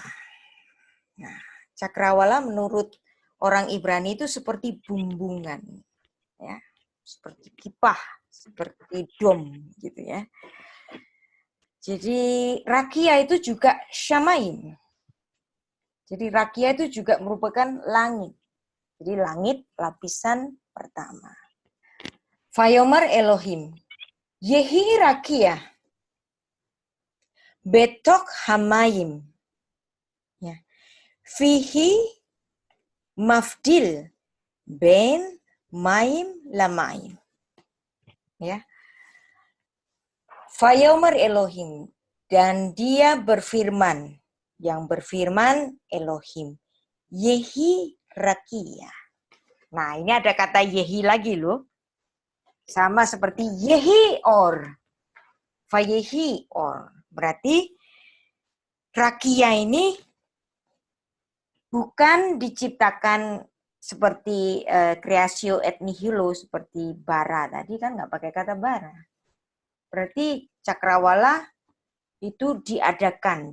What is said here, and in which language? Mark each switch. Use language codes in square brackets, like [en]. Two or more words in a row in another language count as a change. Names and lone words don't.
[id] Nah, cakrawala menurut orang Ibrani itu seperti bumbungan, ya, seperti kipah, seperti dom, gitu ya. Jadi rakia itu juga syamaim. Jadi rakia itu juga merupakan langit. Jadi langit lapisan pertama. [he] ויאמר אלוהים, יהי רקיע, בתוך המים, ya. ויהי מבדיל בין מים למים. Ya. ויאמר אלוהים, [id] dan dia berfirman, yang berfirman Elohim, [he] יהי רקיע. [id] Nah, ini ada kata Yehi lagi loh. Sama seperti [he] יהי אור. ויהי אור. [id] Berarti rakia ini bukan diciptakan seperti [la] creatio et nihilo, [id] seperti bara. Tadi kan nggak pakai kata bara. Berarti cakrawala itu diadakan.